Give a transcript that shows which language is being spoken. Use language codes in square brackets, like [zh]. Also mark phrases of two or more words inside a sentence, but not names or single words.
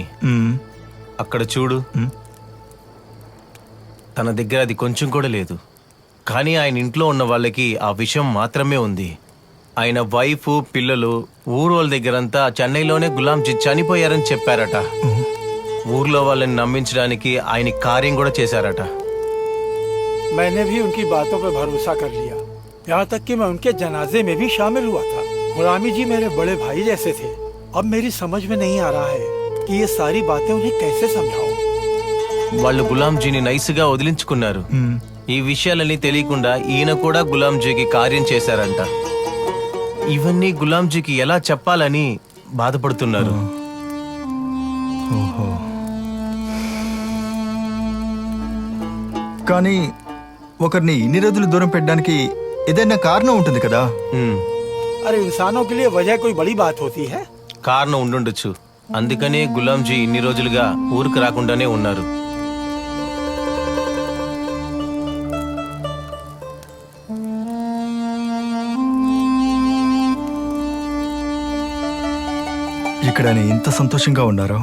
[te] అక్కడ చూడు, తన దగ్గర అది కొంచెం కూడా లేదు. కానీ ఆయన ఇంట్లో ఉన్న వాళ్ళకి ఆ విషయం మాత్రమే ఉంది. ఆయన వైఫ్, పిల్లలు ఊరోళ్ళ దగ్గరంతా చెన్నైలోనే గులాంజీ చనిపోయారని చెప్పారట. ఊర్లో వాళ్ళని నమ్మించడానికి ఆయన కార్యం కూడా చేశారట. [hi] मैंने भी उनकी बातों पर भरोसा कर लिया, यहाँ तक कि मैं उनके जनाजे में भी शामिल हुआ था। गुलामी जी मेरे बड़े भाई जैसे थे। अब मेरी समझ में नहीं आ रहा है कि ये सारी बातें उन्हें कैसे समझाऊं। [te] వాళ్ళు గులాంజీని నైస్గా వదిలించుకున్నారు. ఈ విషయాలన్నీ తెలియకుండా ఈయన కూడా గులాంజీకి కార్యం చేశారంట. ఇవన్నీ గులాంజీకి ఎలా చెప్పాలని బాధపడుతున్నారు. కానీ ఒకరిని ఇన్ని రోజులు దూరం పెట్టడానికి ఏదైనా కారణం ఉంటుంది కదా. [hi] अरे इंसानों के लिए वजह कोई बड़ी बात होती है। [te] కారణం ఉండుండొచ్చు. అందుకనే గులాంజీ ఇన్ని రోజులుగా ఊరికి రాకుండానే ఉన్నారు. ఇక్కడ ఆయన ఇంత సంతోషంగా ఉన్నారు.